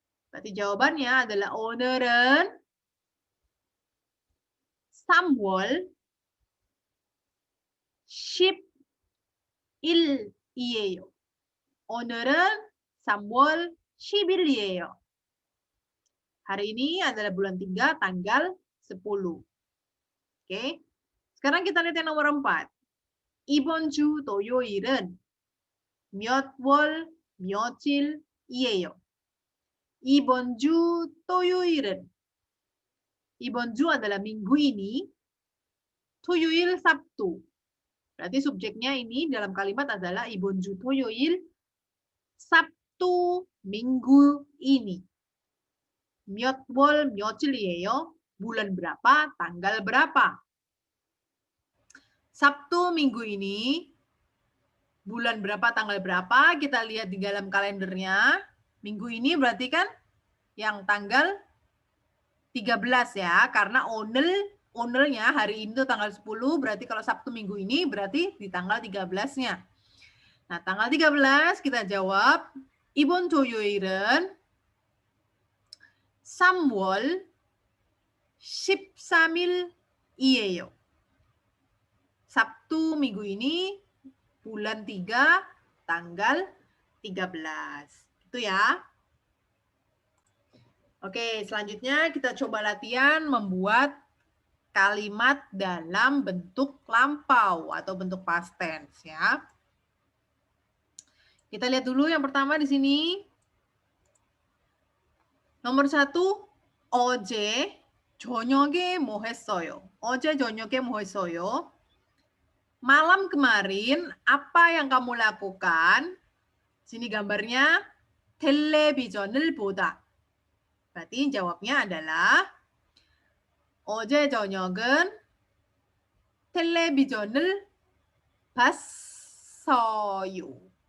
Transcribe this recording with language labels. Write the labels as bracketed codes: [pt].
[id] Berarti jawabannya adalah [ko] 오늘은 3월 10일이에요. 오늘은 3월 10일이에요. [id] Hari ini adalah bulan 3 tanggal 10. Oke. Sekarang kita lihat yang nomor 4. [ko] 이번 주 토요일은 몇 월 며칠이에요. 이번 주 토요일은. 이번 주 [id] adalah minggu ini. [ko] 토요일 [id] Sabtu. Berarti subjeknya ini dalam kalimat adalah [ko] 이번 주 토요일 [id] Sabtu minggu ini. [ko] 몇 월 며칠이에요? [id] Bulan berapa? Tanggal berapa? Sabtu minggu ini. Bulan berapa? Tanggal berapa? Kita lihat di dalam kalendernya. Minggu ini berarti kan yang tanggal 13 ya. Karena ownernya hari ini tuh tanggal 10. Berarti kalau Sabtu minggu ini berarti di tanggal 13-nya. Nah, tanggal 13 kita jawab. [ko] 이번 토요일은 3월 13일이에요. [id] Sabtu minggu ini bulan 3 tanggal 13. Itu ya. Oke, selanjutnya kita coba latihan membuat kalimat dalam bentuk lampau atau bentuk past tense ya. Kita lihat dulu yang pertama di sini. [ko] Nomor 1, 어제 저녁에 뭐 했어요? 어제 저녁에 뭐 했어요? [id] Malam kemarin apa yang kamu lakukan? Sini gambarnya [ko] 텔레비전을 보다. [id] Berarti jawabnya adalah [ko] 어제 저녁은 텔레비전을 봤어요.